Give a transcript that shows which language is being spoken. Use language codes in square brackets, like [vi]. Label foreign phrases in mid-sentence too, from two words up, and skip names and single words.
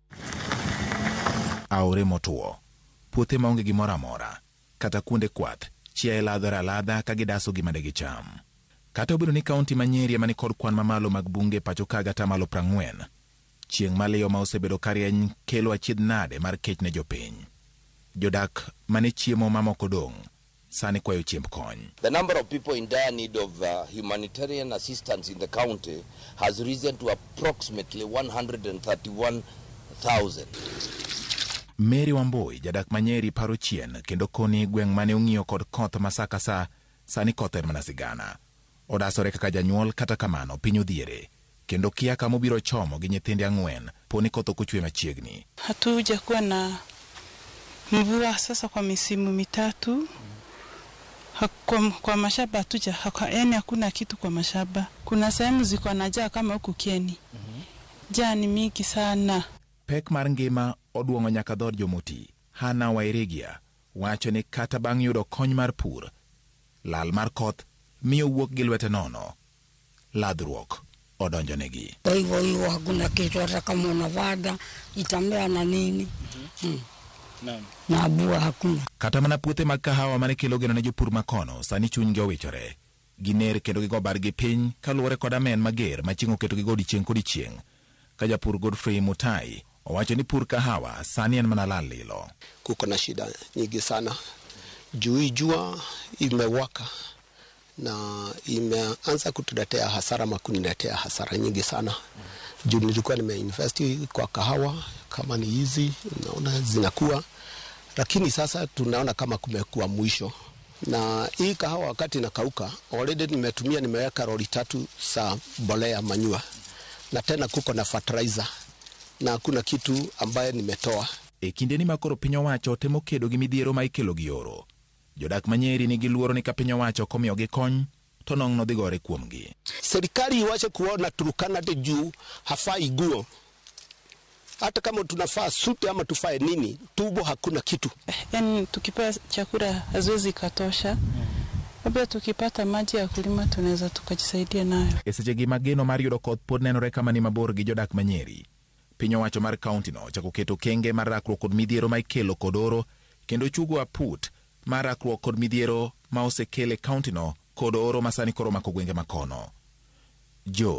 [luo] Aore motuo, puothe maonge gimoro amora, kata kuonde kwath, chiaye ladha ka gidaso gima de gicham. Kata obedo ni kaunti ma Nyeri mani kod kwan mamalo mag bunge pacho kaga tamalo 40, chieng' maliyo ma osebedo karieny kelo achiedh nade mar kech ne jopiny. Jodak mane chiemo mamoko dong' sani kwayo chiemb kony. [en] The number of people in dire need of humanitarian assistance in the county has risen to approximately 131,000. [luo] Mary Wamboi, jadak ma Nyeri, paro chien kendo koni gweng' mane ong'iyo kod koth masaka sa sani koth en mana sigana. Odasore kaka janyuol, kata kamano piny odhiere kendo kia kama obiro chomo gi nyithinde 4 poni koth ok ochwe machiegni. [sw] Hatuja kuwa na mvua sasa kwa misimu mitatu. Kwa mashamba hatuja, yani hakuna kitu kwa mashamba. Kuna sehemu ziko na jaa kama huku Kieni. Jaa ni mingi sana. [luo] Pek mar ngima oduongo nyaka dhod jomoti. Hana Wairegia wacho ni kata bang' yudo kony mar pur, lal mar koth miyo wuok gi lwete nono. Ladhruok odonjo negi. [sw] Kwa hivyo hakuna kitu, hata kama unavada itamea na nini. Na bua hakuna. [luo] Kata mana puothe mag kahawa mane kelo geno ne jopur makono sani chunygi owichore. Giner kendo gigo bargi piny kaluwore kod amen mager machingo keto gi godiechieng' kod chieng'. Ka japur Godfrey Mutai owacho ni pur kahawa sani en mana lal lilo. [sw] Kuko na shida nyingi sana. Jua imewaka na imeanza kutuletea hasara, makuniletea hasara nyingi sana. Juu nilikuwa nimeinvest kwa kahawa kama ni hizi, naona zinakuwa, lakini sasa tunaona kama kumekuwa mwisho. Na hii kahawa wakati inakauka, already nimeweka lori 3 za mbolea manyua, na tena kuko na fertilizer, na kuna kitu ambaye nimetoa. [luo] E kinde ni makoro piny owacho temo kedo gi midhiero ma ikelo gi oro, jodak ma Nyeri nigi luoro ni ka piny owacho komiyo gi kony to nong' no dhi gore kuomgi. [sw] Serikali iwache kuona Turkana de juu hafai guo. Hata kama tunafaa suti ama tufae nini, tubo hakuna kitu. Yani tukipewa chakula haziwezi katosha. Labda tukipata maji ya kulima tunaweza tukajisaidia nayo. [luo] Eseche gi mageno mar yudo koth pod nenore kama ni mabor gi jodak ma Nyeri. Piny owacho mar kaunti no chako keto kenge mar rakruok kod midhiero ma ikelo kod oro, kendo chugo aput mar rakruok kod midhiero ma osekele kaunti no kod oro masani koro mako gwenge makono.